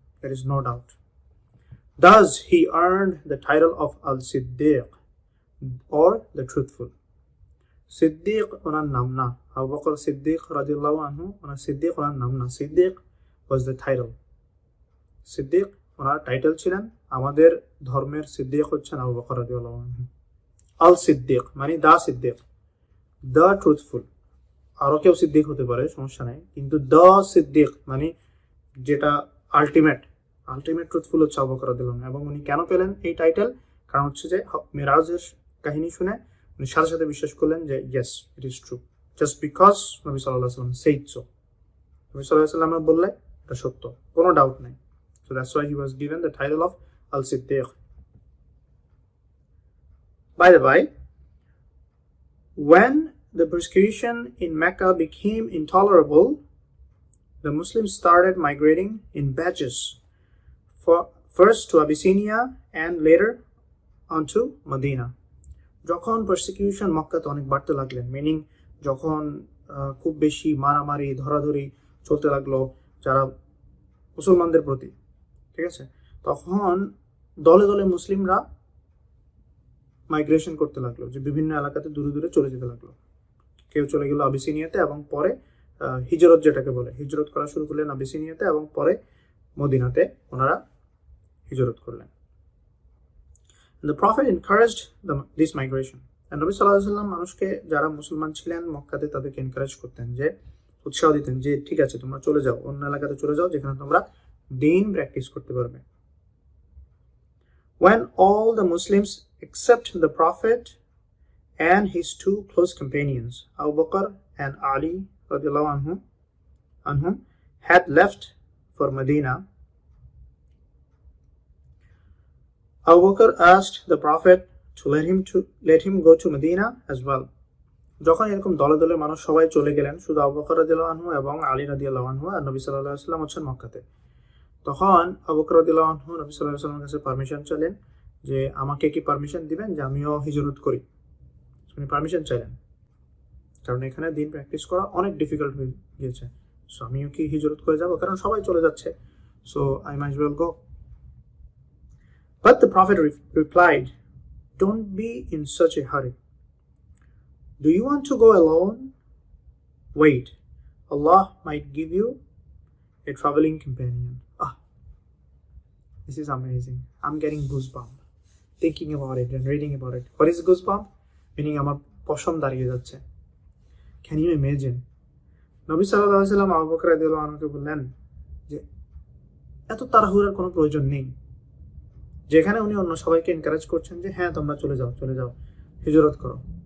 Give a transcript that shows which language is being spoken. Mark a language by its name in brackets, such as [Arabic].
[English] There is no doubt. Thus he earned the title of Al-Siddiq, or the truthful. [Bangla] Siddique ওনার নাম না, আবু বকর সিদ্দিক রাদিয়াল্লাহু আনহু ওনার সিদ্দিক ওনার নাম না, Siddique [English] Was the title. [Bangla] Siddique owner title ছিলেন, আমাদের ধর্মের সিদ্দিক হচ্ছেন আবু বকর রাদিয়াল্লাহু আনহু। আল সিদ্দিক মানে দা সিদ্দিক, দ্য ট্রুথফুল। আরো কেউ সিদ্দিক হতে পারে, সমস্যা নাই, কিন্তু দ্য সিদ্দিক মানে যেটা আলটিমেট ট্রুথফুল হচ্ছে আবু বকর রাদিয়াল্লাহু আনহু। এবং উনি কেন পেলেন এই টাইটেল? কারণ হচ্ছে যে মিরাজের কাহিনী শুনে উনি সাথে সাথে বিশ্বাস করলেন যে [English] yes it is true, just because [Bangla] নবী সাল্লাল্লাহু আলাইহি ওয়াসাল্লাম [English] Said so. [Bangla] নবী সাল্লাল্লাহু আলাইহি ওয়াসাল্লাম বললে এটা সত্য, কোনো ডাউট নাই। [English] So that's why he was given the title of Al Siddiq. By the way, when the persecution in Mecca became intolerable, the Muslims started migrating in batches, first to Abyssinia and later onto Medina. [Bangla] যখন persecution মক্কাতে অনেক বাড়তে লাগলেন, meaning যখন খুব বেশি মারামারি ধরাধরি চলতে লাগলো যারা মুসলমানদের প্রতি, ঠিক আছে, তখন দলে দলে মুসলিমরা মাইগ্রেশন করতে লাগলো, যে বিভিন্ন এলাকাতে দূরে দূরে চলে যেতে লাগলো। কেউ চলে গেল আবিসিনিয়াতে, এবং পরে হিজরত যেটাকে বলে, হিজরত করা শুরু করলেন আবিসিনিয়াতে, এবং পরে মদিনাতে ওনারা হিজরত করলেন। [English] The Prophet encouraged this migration. And [Bangla] নবী সাল্লাল্লাহু আলাইহি ওয়াসাল্লাম মানুষকে, যারা মুসলমান ছিলেন মক্কাতে, তাদেরকে এনকারেজ করতেন, যে উৎসাহ দিতেন যে ঠিক আছে তোমরা চলে যাও, অন্য এলাকাতে চলে যাও যেখানে তোমরা দ্বীন প্র্যাকটিস করতে পারবে। [English] When all the Muslims except the Prophet and his two close companions, Abu Bakr and Ali radiallahu anhu had left for Medina, Abu Bakr asked the Prophet to let him go to Medina as well. [Bangla] যখন এরকম দলে দলে মানুষ সবাই চলে গেলেন, শুধু আবু বকর রাদিয়াল্লাহু আনহু এবং আলী রাদিয়াল্লাহু আনহু আর নবী সাল্লাল্লাহু আলাইহি ওয়াসাল্লাম হচ্ছেন মক্কাতে, তখন আবু বকর রাদিয়াল্লাহু আনহু নবী সাল্লাল্লাহু আলাইহি ওয়াসাল্লামের কাছে পারমিশন চাইলেন যে আমাকে কি পারমিশন দিবেন যে আমিও হিজরত করি। উনি পারমিশন চাইলেন, কারণ এখানে দিন প্র্যাকটিস করা অনেক ডিফিকাল্ট হয়ে গিয়েছে। সো আমিও কি হিজরত করে যাব, কারণ সবাই চলে যাচ্ছে, [English] So I might well go. But the Prophet replied, "Don't be in such a hurry. Do you want to go alone? Wait, Allah might give you a traveling companion." This is amazing. I'm getting goosebumps thinking about it and reading about it. What is goosebump? Meaning [Bangla] আমার পশম দাঁড়িয়ে যাচ্ছে। [English] Can you imagine? [Bangla] নবী সাল্লাল্লাহু আলাইহি ওয়াসাল্লাম আবু বকর রাদিয়াল্লাহু আনহুকে বললেন যে এত তাড়াহুড়ার কোনো প্রয়োজন নেই, যেখানে উনি অন্য সবাইকে এনকারেজ করছেন যে হ্যাঁ তোমরা চলে যাও হিজরত করো।